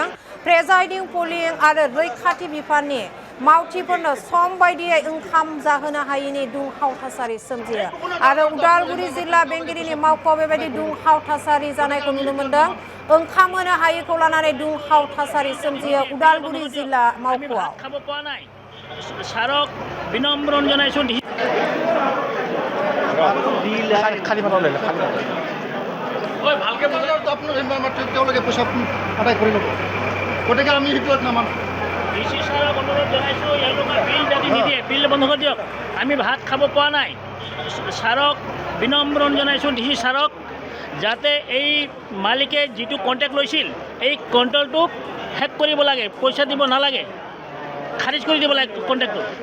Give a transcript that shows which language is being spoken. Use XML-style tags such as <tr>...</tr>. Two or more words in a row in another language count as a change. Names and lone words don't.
<en>presiding polling</en> <brx>आरो रैखाथि बिफाननि मावथिफोरनो सम बायदियै ओंखाम जाहोनो हायैनि दुंहाव थासारि सोमजियो आरो उदालगुरि जिल्ला बेंगिरिनि मावख'आव बेबायदि दुंहाव थासारि जानायखौ नुनो मोनदों। ओंखाम होनो हायैखौ लानानै दुंहाव थासारि सोमजियो उदालगुरि जिल्ला मावख'आव।</brx> <as>স্মারক বিনম্রণ জানাইছো খালি মানুহ লৈ খালি ওই ভালকে বুজাও তো আপোনাৰ তেওঁলোকে পইচা আদায় কৰি ল'ব গতিকে আমি সেইটো নামানো ডিসি স্যারক অনুরোধ জানাইছো এলোকা বিল যদি নিদিয়ে বিল বন্ধ কৰি দিয়ক আমি ভাত খাব পোৱা নাই স্মারক বিনম্রণ জানাইছো ডিসি স্যারক যাতে এই মালিকে যিটো কন্ট্যাক্ট লৈছিল এই কন্ট্ৰলটো হেক কৰিব লাগে পইচা দিব নালাগে খাৰিজ কৰি দিব লাগে কন্ট্যাক্টটো</as>